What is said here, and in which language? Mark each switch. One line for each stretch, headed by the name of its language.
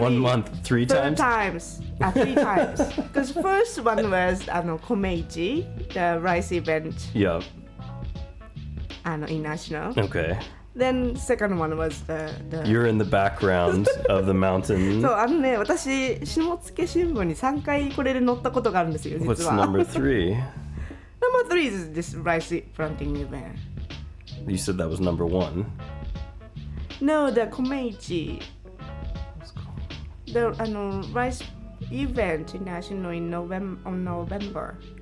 English: 1 month, three times? 3 times. Because first one was Komeichi, the rice event Yeah. in National. Okay. Then second one was the You're in the background of the mountain.
Japanese: そうね、私下野新聞に3回これで載ったことがあるんですよ、実
English: What's
Japanese: は。
English: number 3? Number 3 is this rice planting event. You said that was number 1. No, the Komeichi. The rice event in National in November.